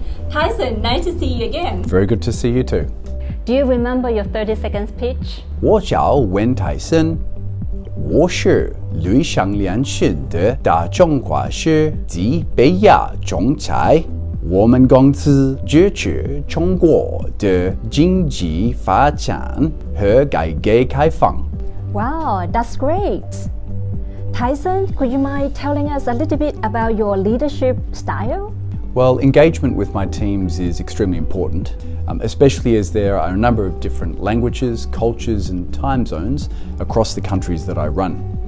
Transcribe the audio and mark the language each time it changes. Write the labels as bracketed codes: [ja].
[en] Tyson, nice to see you again. Very good to see you too. Do you remember your 30 seconds pitch? [zh] 我叫温泰森，我是理想联系的大中华师及北亚总裁。我们公司支持中国的经济发展和改革开放。 [en] Wow, that's great. Tyson, could you mind telling us a little bit about your leadership style? Well, engagement with my teams is extremely important, especially as there are a number of different languages, cultures and time zones across the countries that I run.